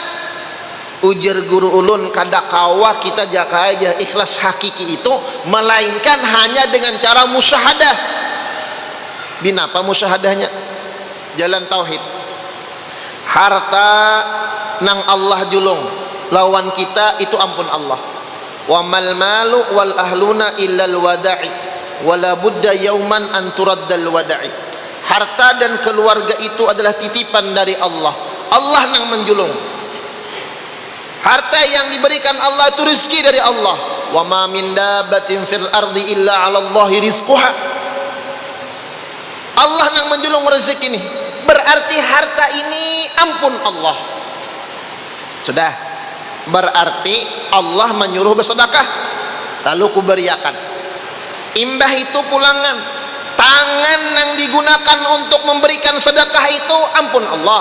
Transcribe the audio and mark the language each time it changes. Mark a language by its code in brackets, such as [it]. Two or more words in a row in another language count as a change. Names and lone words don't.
[bjn] Ujar guru ulun, kada kawa kita jaka aja ikhlas hakiki itu, melainkan hanya dengan cara musyahadah. Binapa musyahadahnya? Jalan tauhid. Harta nang Allah julung, lawan kita itu ampun Allah. [ar] وما المال والأهلون إلا ودائع ولا بد يوما أن ترد الودائع. [bjn] Harta dan keluarga itu adalah titipan dari Allah. Allah nang menjulung. Harta yang diberikan Allah itu rezeki dari Allah. [ar] وما من دابة في الأرض إلا على الله رزقها. [bjn] Allah nang menjulung rezeki ini. Berarti harta ini ampun Allah. Sudah. Berarti Allah menyuruh bersedekah. Lalu kuberiakan. Imbah itu pulangan. Tangan yang digunakan untuk memberikan sedekah itu ampun Allah.